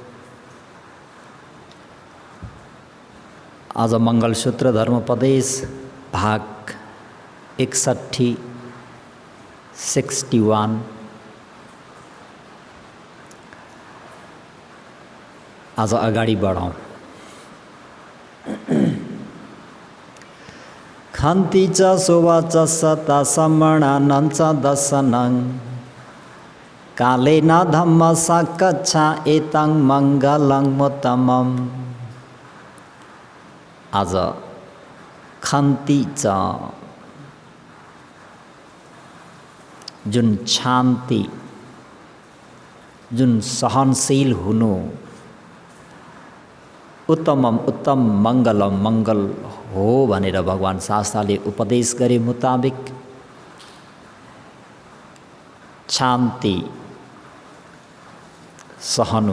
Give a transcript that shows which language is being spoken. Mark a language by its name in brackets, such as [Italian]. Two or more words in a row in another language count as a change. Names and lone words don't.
[Nepali] आज मङ्गलसूत्र धर्मोपदेश भाग 61 आज अगाडि बढौँ। [Pali] खन्ति च शोभा च सता सम्मणानं च दर्शनं कालेन धम्म साकच्छा एतं मङ्गलं उत्तमम्। [Nepali] आज [Pali] खन्ति च [Nepali] जुन शान्ति, जुन सहनशील हुनु, उत्तमम उत्तम मङ्गलम मङ्गल हो भनेर भगवान शास्त्रले उपदेश गरे मुताबिक शान्ति सहनु।